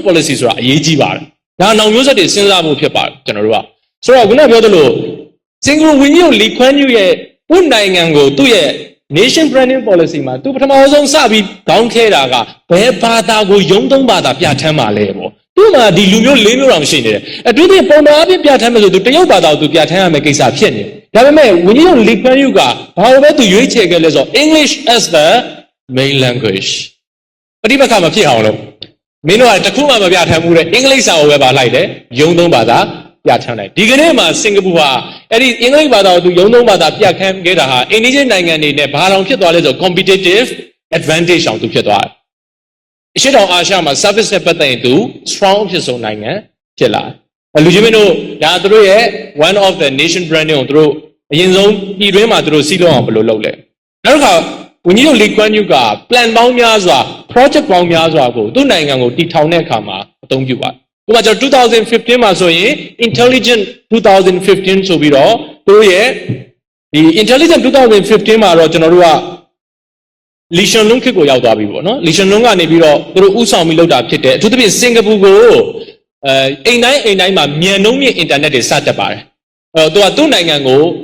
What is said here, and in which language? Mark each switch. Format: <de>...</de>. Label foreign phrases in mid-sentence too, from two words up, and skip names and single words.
<my>policy ဆိုတာအရေးကြီးပါတယ်ဒါနောင်မျိုးဆက်တွေစဉ်းစားဖို့ဖြစ်ပါတယ်ကျွန်တော်တို့ကဆိုတော့ခုနပြောသလိုစင်ကာပူဝန်ကြီးချုပ်လီခွန်းယူရဲ့ဦးနိုင်ငံကိုသူ့ရဲ့</my> <en>nation branding policy</en> <my>မှာသူပထမဆုံးစပြီးခေါင်းခဲတာကဘယ်ဘာသာကိုယုံသုံးဘာသာပြဋ္ဌာန်းမှာ လဲပေါ့သူ့မှာဒီလူမျိုး၄မျိုးတောင်ရှိနေတယ်အထူးသဖြင့်ပုံမှန်အပြင်ပြဋ္ဌာန်းမယ်ဆိုသူတရုတ်ဘာသာကိုသူပြဋ္ဌာန်းရမယ်ကိစ္စဖြစ်နေဒါပေမဲ့ဝန်ကြီးချုပ်လီခွန်းယူကဘာလို့ပဲသူရွေးချယ်ခဲ့လဲဆိုတော့</my> <en>English as the main language</en> <my>ပဋိပက္ခမဖြစ်အောင်လို့မင်းတို့ကတခုမှမပြဋ္ဌာန်းဘူးတဲ့အင်္ဂလိပ်စာကိုပဲပါလိုက်တယ်ယုံသုံးဘာသာပြဋ္ဌာန်းလိုက်ဒီကနေ့မှာစင်ကာပူဟာ အဲ့ဒီအင်္ဂလိပ်ဘာသာကိုသူယုံသုံးဘာသာပြဋ္ဌာန်းခဲ့တာဟာအိန္ဒိယနိုင်ငံတွေနဲ့ဘာတောင်ဖြစ်သွားလဲဆိုတော့</my> <en>competitive advantage</en> <my>အောင်သူဖြစ်သွားတယ်အရှေ့တောင်အာရှမှာ service နဲ့ပတ်သက်ရင်သူ strong ဖြစ်ဆုံးနိုင်ငံဖြစ်လာတယ်လူကြီးမင်းတို့ဒါသူတို့ရဲ့</my> <en>one of the nation branding</en> <my>ကိုသူတို့အရင်ဆုံးပြည်တွင်းမှာသူတို့စီးလုံးအောင်ဘယ်လိုလုပ်လဲနောက်တစ်ခါဝန်ကြီးချုပ်လီကွမ်ယူက plan ပေါင်းများစွာ project ပေါင်းများစွာကိုသူ့နိုင်ငံကိုတည်ထောင်တဲ့အခါမှာအသုံးပြုပါတယ်ဥပမာကျွန်တော်2015မှာဆိုရင် intelligent 2015ဆိုပြီးတော့သူတို့ရဲ့ဒီ intelligent 2015မှာတော့ကျွန်တော်တို့ကလီရှင်လုံခေတ်ကိုရောက်သွားပြီပေါ့နော်လီရှင်လုံကနေပြီးတော့သူတို့ဥဆောင်ပြီးလုပ်တာဖြစ်တယ်အထူးသဖြင့်စင်ကာပူကိုအိမ်တိုင်းမှာမြန်နှုန်းမြင့်အင်တာနက်တွေစတက်ပါတယ်သူကသူ့နိုင်ငံကို</my>